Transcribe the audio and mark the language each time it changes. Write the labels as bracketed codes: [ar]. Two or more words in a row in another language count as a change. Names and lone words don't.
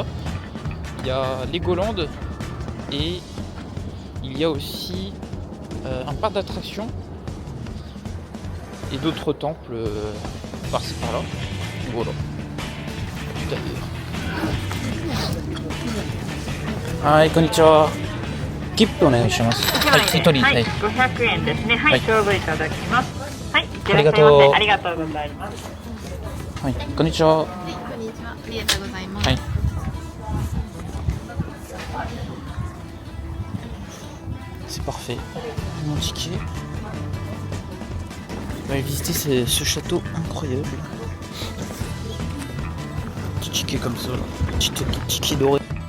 [fr] Il y a Legoland et il y a aussi un parc d'attractions et d'autres temples par-ci par-là. Voilà. Tout à l'heure. [en] Hi, konnichiwa. [ja] 切符お願いします。はい、一人。はい、 500円ですね。はい、勝負いただきます。はい、ありがとう。ありがとうございます。はい、こんにちは。はい、こんにちは。ありがとうございます。 [fr] はい。C'est parfait. Mon ticket. On va visiter ce château incroyable. Petit ticket comme ça, là. Petit ticket doré.